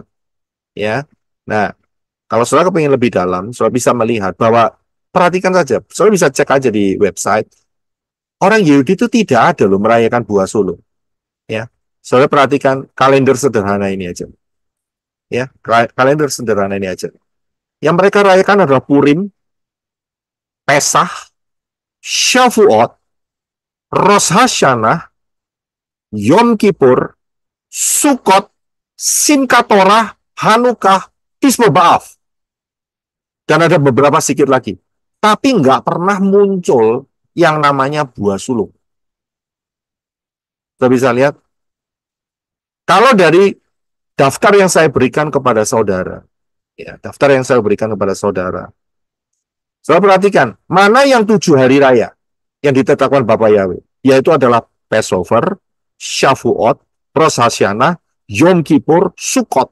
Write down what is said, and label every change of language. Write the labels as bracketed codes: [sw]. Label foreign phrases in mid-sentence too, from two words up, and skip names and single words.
[id] Ya, nah, kalau saudara kepingin lebih dalam, saudara bisa melihat bahwa, perhatikan saja, saudara bisa cek aja di website, orang Yahudi itu tidak ada loh merayakan buah sulung. Ya, saudara perhatikan kalender sederhana ini aja. Ya, kalender sederhana ini aja. Yang mereka rayakan adalah Purim, Pesah, Shavuot, Rosh Hashanah, Yom Kippur, Sukkot, Simchat Torah, Hanukkah, Tisma B'Av. Dan ada beberapa sedikit lagi. Tapi nggak pernah muncul yang namanya buah sulung. Kita bisa lihat. Kalau dari daftar yang saya berikan kepada saudara, ya, daftar yang saya berikan kepada saudara, saudara perhatikan, mana yang 7 hari raya yang ditetapkan Bapak Yahweh, yaitu adalah Passover, Shavuot, Rosh Hashanah, Yom Kippur, Sukkot.